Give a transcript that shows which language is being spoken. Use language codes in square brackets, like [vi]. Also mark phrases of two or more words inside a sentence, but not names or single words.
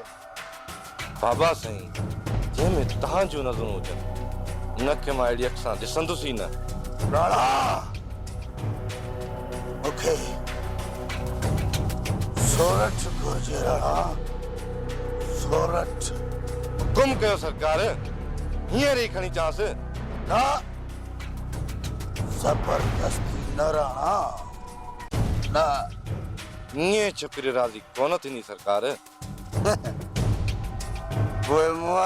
[sd] बाबा साईं जंहिंमें तव्हां जूं नज़रूं हुजनि उनखे मां अहिड़ी अख सां ॾिसंदुसि ई न राणा मूंखे सोरठ घुर्जे राणा सोरठ हुकुम कयो सरकार हींअर ई खणी चांस ना जबरदस्ती न राणा ना हीअं छोकिरी राज़ी कोन थींदी सरकार पोइ